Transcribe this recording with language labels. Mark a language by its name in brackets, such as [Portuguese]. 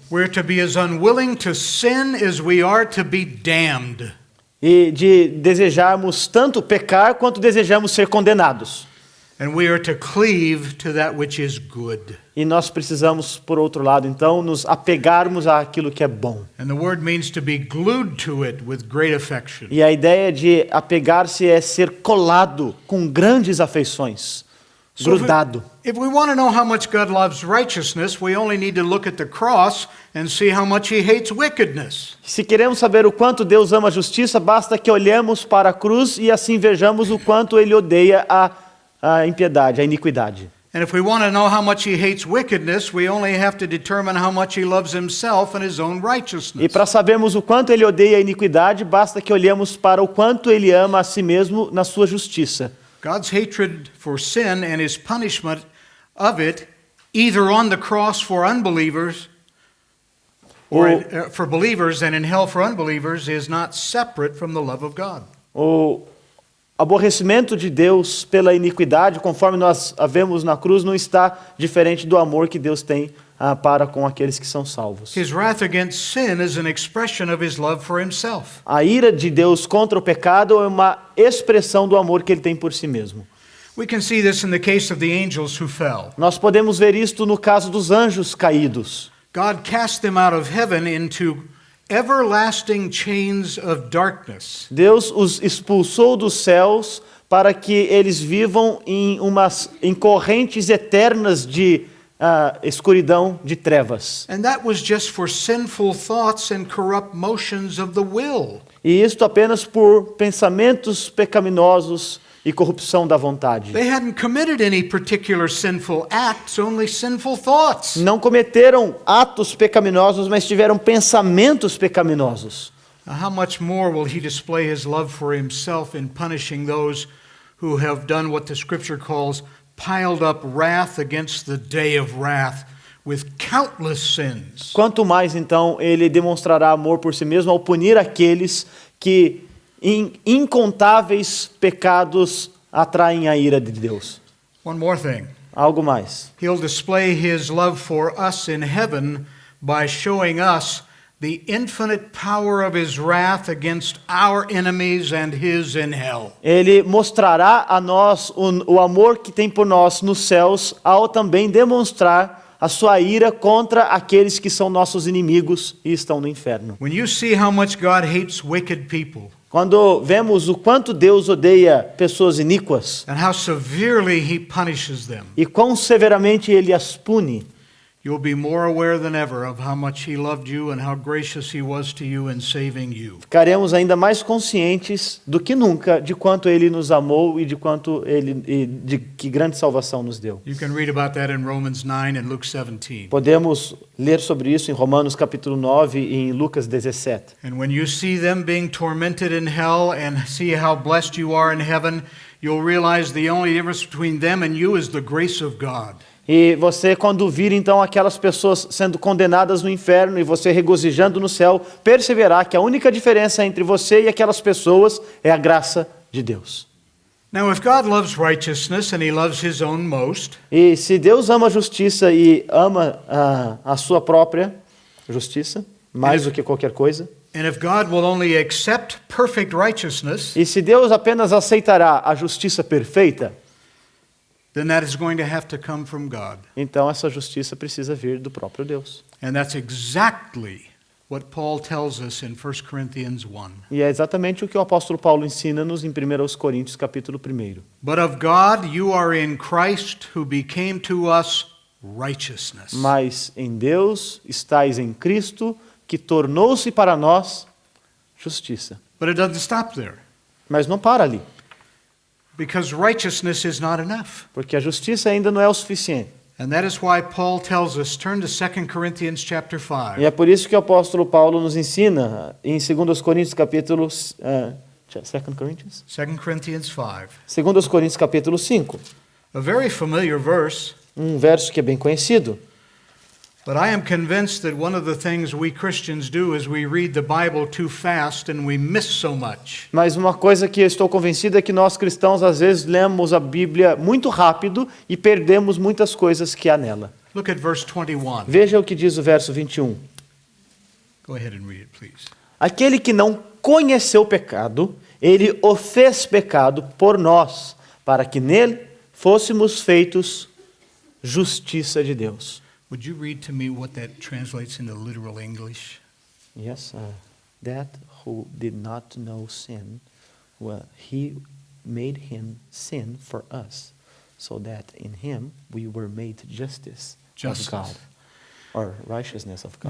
[English] We're to be as unwilling to sin as we are to be damned. [Portuguese] E de desejarmos tanto pecar quanto desejamos ser condenados. [English] And we are to cleave to that which is good. [Portuguese] E nós precisamos, por outro lado, então, nos apegarmos àquilo que é bom. [English] And the word means to be glued to it with great affection. [Portuguese] E a ideia de apegar-se é ser colado com grandes afeições, grudado. [English] If we want to know how much God loves righteousness, we only need to look at the cross and see how much he hates wickedness. [Portuguese] Se queremos saber o quanto Deus ama a justiça, basta que olhemos para a cruz e assim vejamos o quanto Ele odeia a impiedade, a iniquidade. [English] And if we want to know how much he hates wickedness, we only have to determine how much he loves himself and his own [Portuguese] E [English] righteousness. [Portuguese] para sabermos o quanto Ele odeia a iniquidade, basta que olhemos para o quanto Ele ama a si mesmo na sua justiça. [English] God's hatred for sin and his punishment of it, either on the cross for unbelievers or for believers and in hell for unbelievers, is not separate from the love of God. [Portuguese] O aborrecimento de Deus pela iniquidade, conforme nós a vemos na cruz, não está diferente do amor que Deus tem para com aqueles que são salvos. [English] His wrath against sin is an expression of his love for himself. [Portuguese] A ira de Deus contra o pecado é uma expressão do amor que ele tem por si mesmo. [English] We can see this in the case of the angels who fell. [Portuguese] Nós podemos ver isto no caso dos anjos caídos. [English] God cast them out of heaven into everlasting chains of darkness. [Portuguese] Deus os expulsou dos céus para que eles vivam em correntes eternas de escuridão, de trevas. [English] And that was just for sinful thoughts and corrupt motions of the will. [Portuguese] E isto apenas por pensamentos pecaminosos e corrupção da vontade. [English] They hadn't committed any particular sinful acts, only sinful thoughts. [Portuguese] Não cometeram atos pecaminosos, mas tiveram pensamentos pecaminosos. [English] Now, how much more will he display his love for himself in punishing those who have done what the scripture calls piled up wrath against the day of wrath with countless sins. [Portuguese] Quanto mais, então, ele demonstrará amor por si mesmo ao punir aqueles que em incontáveis pecados atraem a ira de Deus. [English] One more thing. [Portuguese] Algo mais. [English] He'll display his love for us in heaven by showing us the infinite power of his wrath against our enemies and his in hell. [Portuguese] Ele mostrará a nós o amor que tem por nós nos céus, ao também demonstrar a sua ira contra aqueles que são nossos inimigos e estão no inferno. [English] When you see how much God hates wicked people, [Portuguese] Quando vemos o quanto Deus odeia pessoas iníquas [English] and how severely he punishes them, [Portuguese] e quão severamente ele as pune, [English] you'll be more aware than ever of how much he loved you and how gracious he was to you in saving you. [Portuguese] ficaremos ainda mais conscientes do que nunca de quanto ele nos amou e de quanto de que grande salvação nos deu. [English] You can read about that in Romans 9 and Luke 17. [Portuguese] Podemos ler sobre isso em Romanos capítulo 9 e em Lucas 17. [English] And when you see them being tormented in hell and see how blessed you are in heaven, you'll realize the only difference between them and you is the grace of God. [Portuguese] E você, quando vir então aquelas pessoas sendo condenadas no inferno e você regozijando no céu, perceberá que a única diferença entre você e aquelas pessoas é a graça de Deus. [English] Now, if God loves righteousness and he loves his own most, [Portuguese] E se Deus ama a justiça e ama a sua própria justiça, mais do que qualquer coisa, [English] and if God will only accept perfect righteousness, [Portuguese] e se Deus apenas aceitará a justiça perfeita, [English] then that is going to have to come from God. [Portuguese] então essa justiça precisa vir do próprio Deus. [English] And that's exactly what Paul tells us in 1 Corinthians 1. [Portuguese] E é exatamente o que o apóstolo Paulo ensina-nos em 1 Coríntios capítulo 1. [English] But of God you are in Christ, who became to us righteousness. [Portuguese] Mas em Deus estais em Cristo, que tornou-se para nós justiça. [English] But it doesn't stop there, [Portuguese] Mas não para ali, [English] because righteousness is not enough. [Portuguese] porque a justiça ainda não é o suficiente. [English] And that is why Paul tells us, turn to 2 Corinthians chapter 5. [Portuguese] E é por isso que o apóstolo Paulo nos ensina em 2 Coríntios capítulo 2 Coríntios? [English] 2 Corinthians 5. [Portuguese] 2 Coríntios capítulo 5, [English] A very familiar verse, [Portuguese] um verso que é bem conhecido. [English] but I am convinced that one of the things we Christians do is we read the Bible too fast and we miss so much. [Portuguese] Mas uma coisa que eu estou convencido é que nós cristãos às vezes lemos a Bíblia muito rápido e perdemos muitas coisas que há nela. [English] Look at verse 21. [Portuguese] Veja o que diz o verso 21. [English] Go ahead and read it, please. [Portuguese] Aquele que não conheceu o pecado, ele o fez pecado por nós, para que nele fôssemos feitos justiça de Deus. [English] Would you read to me what that translates into literal English? Yes, that who did not know sin, well, he made him sin for us, so that in him we were made justice Justice. of God, or righteousness of God.